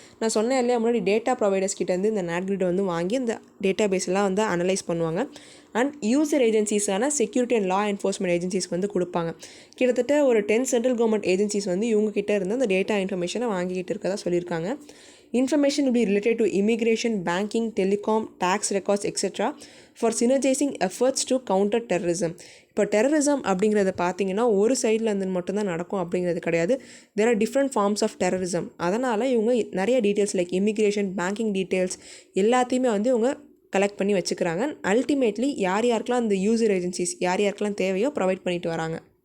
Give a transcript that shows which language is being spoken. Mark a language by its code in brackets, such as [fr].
[ta] நான் சொன்னேன் இல்லையா முன்னாடி டேட்டா ப்ரொவைடர்ஸ் கிட்டேருந்து இந்த NAT grid வந்து வாங்கி இந்த டேட்டா பேஸ்லாம் வந்து அனலைஸ் பண்ணுவாங்க. And user ஏஜென்சிஸான security and law enforcement ஏஜென்சிஸ்க்கு வந்து கொடுப்பாங்க. கிட்டத்தட்ட ஒரு 10 சென்ட்ரல் கவர்மெண்ட் ஏஜென்சிஸ் வந்து இவங்ககிட்ட இருந்து அந்த டேட்டா இன்ஃபர்மேஷனை வாங்கிக்கிட்டு இருக்கதா சொல்லியிருக்காங்க. [en] Information will be related to immigration, banking, telecom, tax records etc. for synergizing efforts to counter terrorism. [ta] இப்போ டெரரிசம் அப்படிங்கிறத பார்த்தீங்கன்னா ஒரு சைடில் இருந்து மட்டும்தான் நடக்கும் அப்படிங்கிறது கிடையாது. [en] There are different forms of terrorism. [ta] அதனால் இவங்க நிறைய details like immigration, banking details எல்லாத்தையுமே வந்து இவங்க கலெக்ட் பண்ணி வச்சுக்கிறாங்க. அல்டிமேட்லி யார் யாருக்கெல்லாம் அந்த யூசர் ஏஜென்சிஸ் யார் யாருக்கெல்லாம் தேவையோ ப்ரொவைட் பண்ணிட்டு வராங்க.